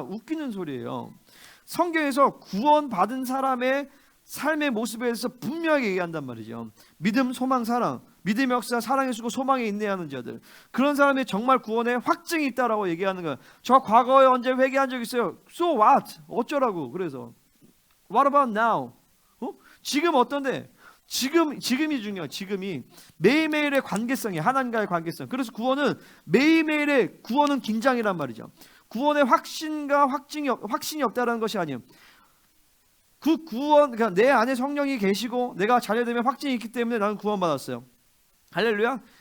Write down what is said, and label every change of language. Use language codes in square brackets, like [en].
[ko] 웃기는 소리예요. 성경에서 구원 받은 사람의 삶의 모습에 대해서 분명하게 얘기한단 말이죠. 믿음, 소망, 사랑. 믿음의 역사, 사랑의 수고, 소망에 인내하는 자들. 그런 사람이 정말 구원의 확증이 있다라고 얘기하는 거예요. 저 과거에 언제 회개한 적 있어요? [en] So what? [ko] 어쩌라고? 그래서 [en] What about now? [ko] 지금 어떤데? 지금이 중요해요. 지금이 매일매일의 관계성이 하나님과의 관계성. 그래서 구원은 매일매일의 구원은 긴장이란 말이죠. 구원의 확신과 확신이 없다라는 것이 아니에요. 그 구원, 그러니까 내 안에 성령이 계시고 내가 자녀되면 확증이 있기 때문에 나는 구원받았어요. 할렐루야.